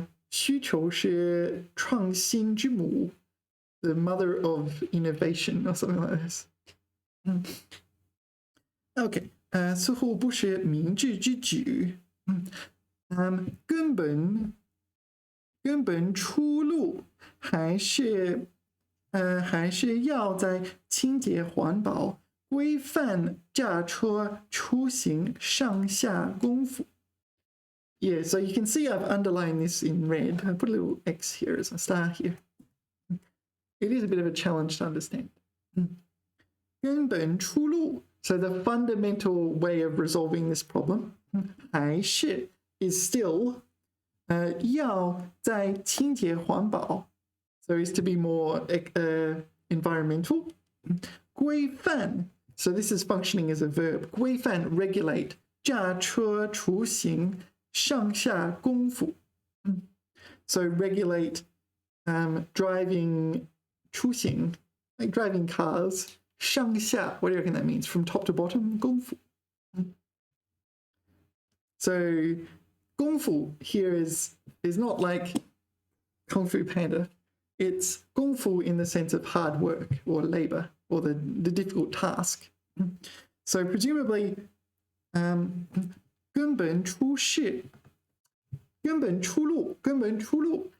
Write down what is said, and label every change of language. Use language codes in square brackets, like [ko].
[zh] 需求是创新之母, [en] the mother of innovation or something like this. [zh] Okay, 似乎不是明智之举. 根本出路还是要在清洁环保、规范驾车出行上下功夫. [en] Yeah, so you can see I've underlined this in red. I put a little X here as a star here. It is a bit of a challenge to understand. 根本出路, so the fundamental way of resolving this problem, 还是 is still [zh] 要在清洁环保, [en] so is to be more environmental. 规范, so this is functioning as a verb. [zh] 规范 regulate, 驾车出行上下功夫. [en] So regulate driving 出行, like driving cars. 上下, what do you reckon that means? From top to bottom, 功夫. So 功夫 here is not like Kung Fu Panda. It's 功夫 in the sense of hard work or labor or the difficult task. So presumably [zh] 根本出世, 根本出路, 根本出路.